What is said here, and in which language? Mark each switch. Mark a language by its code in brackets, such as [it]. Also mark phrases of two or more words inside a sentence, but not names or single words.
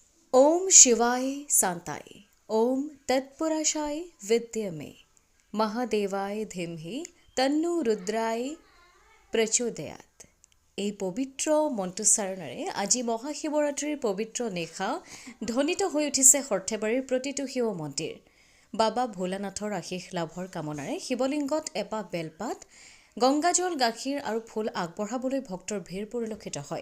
[sa] ओम शिवाय शांताय ओम तत्पुरुषाय विद्यमे महादेवाय धीमहि तन्नो रुद्राय प्रचोदयात। [as] এই পবিত্ৰ মন্ত্ৰোচ্চাৰণেৰে আজি মহাশিৱৰাত্ৰিৰ পবিত্ৰ নিশা ধ্বনিত হৈ উঠিছে সৰ্থেবাৰীৰ প্ৰতিটো শিৱ মন্দিৰ। বাবা ভোলানাথৰ আশীষ লাভৰ কামনাৰে শিৱলিংগত এপাহ বেলপাত, গংগাজল, গাখীৰ আৰু ফুল আগবঢ়াবলৈ ভক্তৰ ভিৰ পৰিলক্ষিত হয়।